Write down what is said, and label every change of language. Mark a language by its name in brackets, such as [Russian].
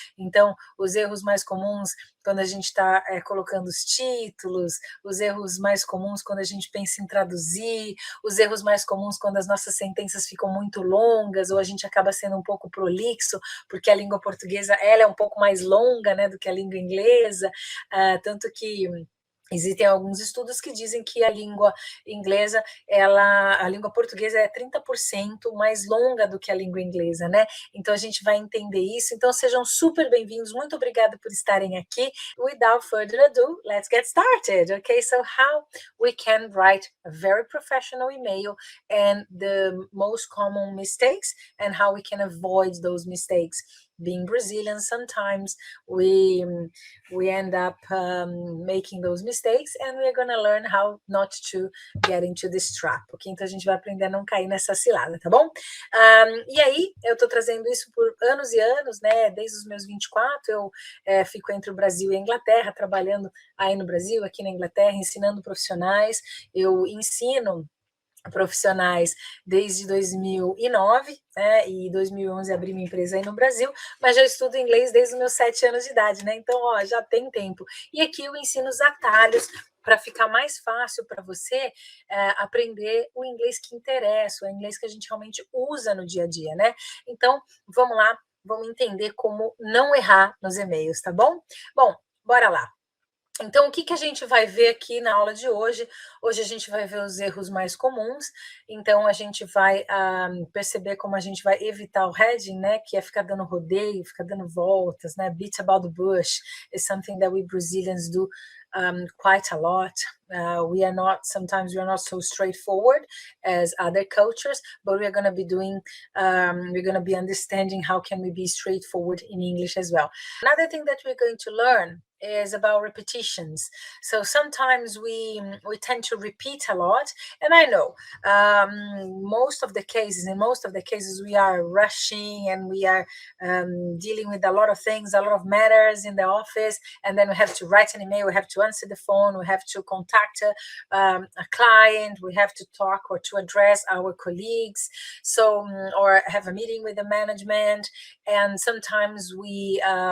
[Portuguese] Então, os erros mais comuns quando a gente está colocando os títulos, os erros mais comuns quando a gente pensa em traduzir, os erros mais comuns quando as nossas sentenças ficam muito longas ou a gente acaba sendo um pouco prolixo, porque a língua portuguesa ela é um pouco mais longa, né, do que a língua inglesa, tanto que existem alguns estudos que dizem que a língua inglesa, a língua portuguesa é 30% mais longa do que a língua inglesa, né? Então a gente vai entender isso. Então sejam super bem-vindos. Muito obrigada por estarem aqui. [English] Without further ado, let's get started. Okay, so how we can write a very professional email and the most common mistakes and how we can avoid those mistakes. Being Brazilian, sometimes we end up making those mistakes and we're going to learn how not to get into this trap, ok? [Portuguese] Então a gente vai aprender a não cair nessa cilada, tá bom? E aí, eu tô trazendo isso por anos e anos, né? Desde os meus 24, eu fico entre o Brasil e a Inglaterra, trabalhando aí no Brasil, aqui na Inglaterra, ensinando profissionais. Eu ensino profissionais desde 2009, né, e 2011 abri minha empresa aí no Brasil, mas já estudo inglês desde os meus 7 anos de idade, né, então, já tem tempo. E aqui eu ensino os atalhos para ficar mais fácil para você aprender o inglês que interessa, o inglês que a gente realmente usa no dia a dia, né? Então, vamos lá, vamos entender como não errar nos e-mails, tá bom? Bom, bora lá. Então, o que a gente vai ver aqui na aula de hoje? Hoje a gente vai ver os erros mais comuns, então a gente vai perceber como a gente vai evitar o heading, né, que é ficar dando rodeio, ficar dando voltas, né, [English] beat about the bush is something that we Brazilians do quite a lot. Sometimes we are not so straightforward as other cultures, but we are going to be doing, we're going to be understanding how can we be straightforward in English as well. Another thing that we're going to learn is about repetitions. So sometimes we tend to repeat a lot, and I know in most of the cases we are rushing and we are dealing with a lot of things, a lot of matters in the office, and then we have to write an email, we have to answer the phone, we have to contact a client, we have to talk or to address our colleagues, so or have a meeting with the management, and sometimes we